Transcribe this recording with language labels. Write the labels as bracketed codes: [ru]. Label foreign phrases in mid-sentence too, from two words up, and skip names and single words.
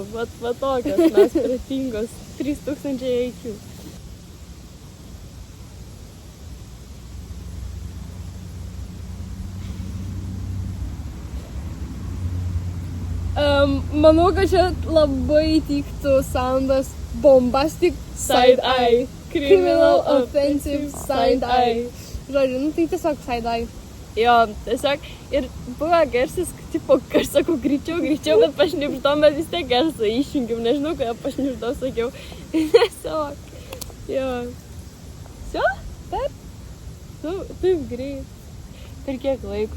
[lt] Va tokios mes pratingos. 3000 IQ. Manau, kad čia labai tiktų soundas [en] bombastic side eye. Criminal offensive side eye. [lt] Žodžiu, nu tai tiesiog [en] side eye. [lt] Jo, tiesiog ir buvo garsas, tipo, aš sakau greičiau, bet pašnipždom, bet vis tiek garsą išjungiam, nežinau, ką pašnipždom sakiau. Tiesiog, jo. Sio? Taip? Nu, taip greit. Per kiek laiko?